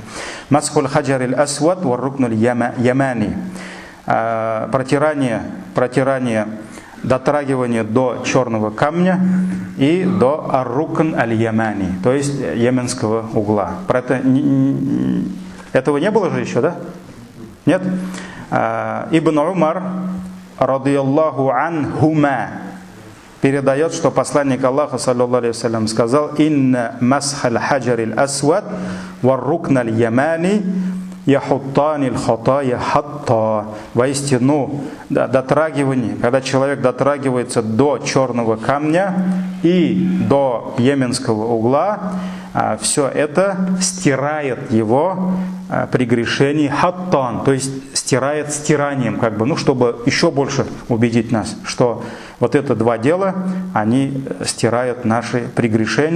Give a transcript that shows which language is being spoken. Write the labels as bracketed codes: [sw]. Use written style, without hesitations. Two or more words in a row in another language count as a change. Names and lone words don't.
[ar] مسح الحجر الأسود والركن اليماني. [ru] Протирание, дотрагивание до черного камня и до [ar] الركن اليماني, [ru] то есть йеменского угла. Про это, этого не было же еще, да? Нет? Ибн Умар, [ar] رضي الله عنهما, [ru] передает, что посланник Аллаха, [ar] صلى الله عليه وسلم, сказал: «إن مسح الحجر الأسود والركن اليماني يحطان الخطايا حطا». [ru] Воистину, дотрагивание, когда человек дотрагивается до черного камня и до йеменского угла, все это стирает его прегрешение хаттан, то есть стирает стиранием, как бы, ну, чтобы еще больше убедить нас, что вот это два дела, они стирают наши прегрешения.